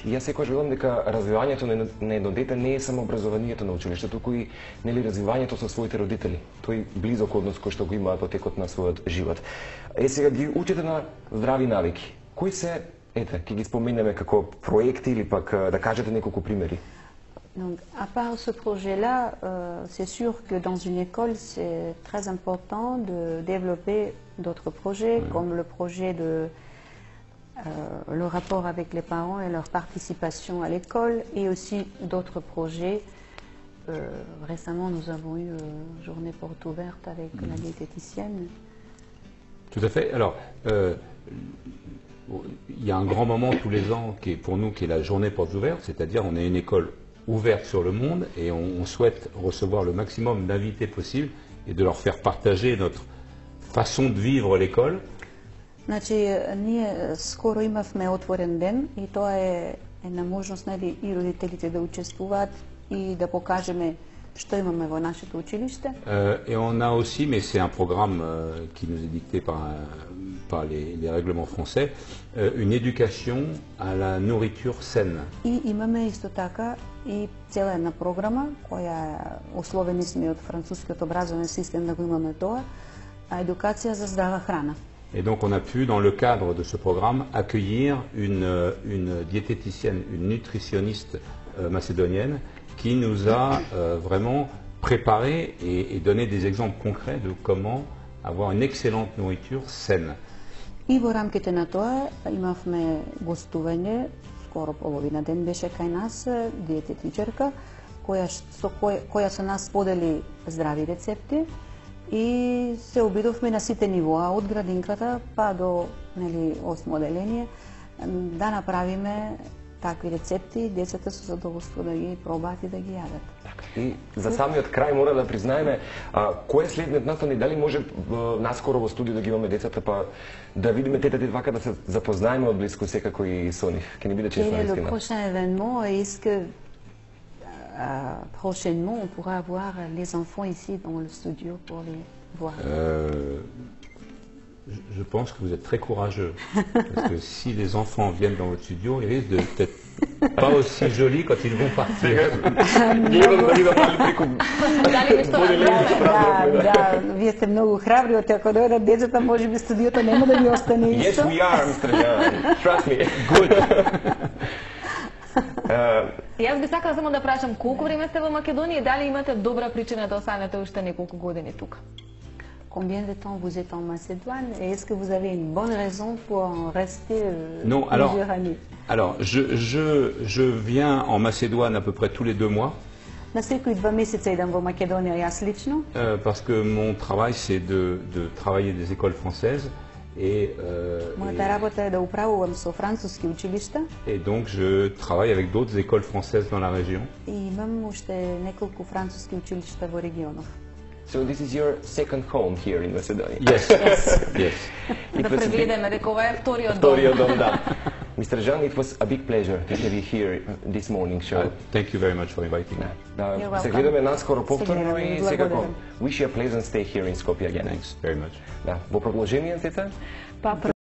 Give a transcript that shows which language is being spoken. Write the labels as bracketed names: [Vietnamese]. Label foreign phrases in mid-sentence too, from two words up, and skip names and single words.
[Macedonian] И јас секогаш велам дека развивањето на едно дете не е само образованието на училиште, туку и нели развивањето со своите родители. Тој близок однос кој што го имаат во текот на својот живот. Сега ги учите на здрави навики. Кои се ете, ќе ги споменеме како проекти или пак да кажете неколку примери? [French] Donc, à part ce projet-là, c'est sûr que dans une école, c'est très important de développer d'autres projets, comme le projet de le rapport avec les parents et leur participation à l'école, et aussi d'autres projets. Récemment, nous avons eu journée porte ouverte avec la diététicienne. Tout à fait. Alors, il y a un grand moment tous les ans qui est pour nous qui est la journée portes ouvertes, c'est-à-dire on est une école ouverte sur le monde et on souhaite recevoir le maximum d'invités possible et de leur faire partager notre façon de vivre l'école. [Macedonian] Значи, ние скоро имавме отворен ден и тоа е една можност, нели, и родителите да учествуваат и да покажеме што имаме во нашето училиште. [French] Et on a aussi, mais c'est un programme qui nous est dicté par les règlements français, une éducation à la nourriture saine. [Macedonian] И имаме исто така и цела една програма која условени сме од францускиот образовен систем да го имаме тоа, а едукација за здрава храна. [French] Et donc on a pu, dans le cadre de ce programme, accueillir une diététicienne, une nutritionniste macédonienne qui nous a vraiment préparé et donné des exemples concrets de comment avoir une excellente nourriture saine. [Macedonian] И во рамките на тоа имавме гостување, скоро половина ден беше кај нас диететичарка, која со нас сподели здрави рецепти и се обидовме на сите нивоа, од градинката па до, нели, осмо оделение, да направиме такви рецепти, децата со задоволство да ги пробаат и да ги јадат. И за самиот крај мора да признаеме, кој е следниот настани, дали може наскоро во студио да ги имаме децата, па да видиме тетата и вака да се запознаеме од близко секако и со нив. Ке ни биде честно [French] Et le [Macedonian] наистина. [French] prochain événement, est-ce que prochainement on pourra avoir les enfants ici dans le studio pour les voir? Je pense que vous êtes très courageux. Parce que si les enfants viennent dans votre studio, ils risquent d'être pas aussi jolis quand ils vont partir. [Macedonian] Дали нешто Да, вие сте многу храбри, оти ако дојдат децата, може би студиото нема да ви остане [English] Yes, [Macedonian] исто. [English] we are, Mr. Jan. Trust me. Good. [Macedonian] Јас би сакала само да прашам колку време сте во Македонија и дали имате добра причина да останете уште неколку години тука? [French] Combien de temps vous êtes en Macédoine et est-ce que vous avez une bonne raison pour en rester Non, plusieurs années? Alors je viens en Macédoine à peu près tous les 2 mois. [Macedonian] На секои 2 месеца идам во Македонија јас лично, [French] Parce que mon travail c'est de travailler des écoles françaises et, [Macedonian] мојата работа е да управувам со француски училишта [French] et donc je travaille avec d'autres écoles françaises dans la région. [Macedonian] и имам уште неколку француски училишта во регионов. [English] So this is your second home here in Macedonia. Yes, yes. [Macedonian] Да преведеме дека ова е вториот дом. Вториот дом, да. [English] Mr. Jan, it was a big pleasure to have you here this morning show. Thank you very much for inviting me. [Macedonian] Да, [English] You're [Macedonian] се [English] welcome. [Macedonian] гледаме наскоро повторно гледаме, и благодарам. [English] секако wish you a pleasant stay here in Skopje again. Thanks very much. [Macedonian] Да, во продолжение, тета? Па